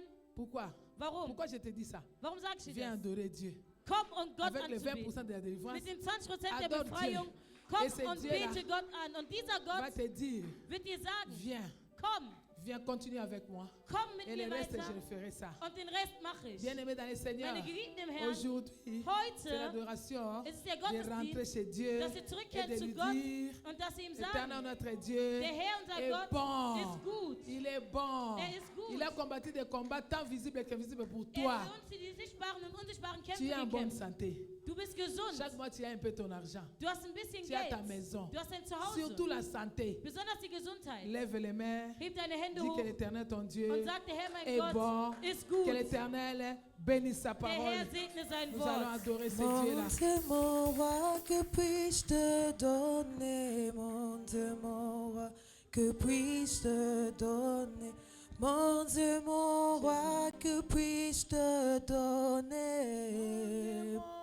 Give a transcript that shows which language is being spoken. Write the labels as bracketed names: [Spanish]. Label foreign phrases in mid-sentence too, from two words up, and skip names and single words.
[French] Pourquoi? [German] Warum? [French] Pourquoi je te dis ça? [German] Warum sagst du [French] Viens [German] das? [French] adorer Dieu. [German] Komm und Gott [French] Avec les [German] anzubeten. [French] 20% de la délivrance, [German] Mit den 20% der [French] Adore [German] Befreiung, [French] Dieu. [German] komm [French] Et c'est [German] und [French] Dieu là. [German] bete Gott an. Und dieser [French] va [German] Gott [French] te dire, [German] wird dir sagen, [French] viens, [German] komm, [French] viens, continue avec moi. [German] komm mit [French] Et le [German] mir [French] reste, [German] weiter [French] je ferai ça. [German] und den Rest mache ich. [French] Bien-aimé dans le Seigneur, [German] Meine Geliebten im Herrn, [French] aujourd'hui, c'est [German] heute [French] l'adoration [German] ist es der [French] de rentrer [German] Gottesdienst, [French] chez Dieu [German] dass sie [French] et [German] zurückkehren [French] de [German] zu [French] lui [German] Gott [French] dire, [German] und dass sie ihm [French] Éternel [German] sagen, [French] notre Dieu [German] der Herr, unser [French] est [German] Gott, [French] bon. [German] ist gut. [French] Il est bon. [German] Ist gut. [French] Il a combattu des combats tant visibles qu'invisibles pour [German] Er [French] toi. [German] hat uns die sichtbaren und unsichtbaren Kämpfe [French] Tu es en bonne [German] gekämpft. [French] santé. [German] Du bist gesund. [French] Chaque mois, tu as un peu ton argent. [German] Du hast ein bisschen [French] Tu as ta [German] Geld. [French] maison. [German] Du hast dein Zuhause. [French] Surtout la santé. [German] Besonders die Gesundheit. [French] Lève les mains. [German] Heb deine Hände [French] Dis [German] hoch [French] que l'Éternel, ton Dieu, [German] und sag, der Herr, mein [French] est [German] Gott, [French] bon. [German] ist gut. [French] Que l'Éternel bénisse sa [German] Der [French] parole. [German] Herr segne sein [French] Nous allons [German] Wort. [French] adorer ce Dieu-là. Mon Dieu, mon roi, que puis-je te donner? Mon Dieu, mon roi, que puis-je te donner? Mon Dieu, mon roi, que puis-je te donner?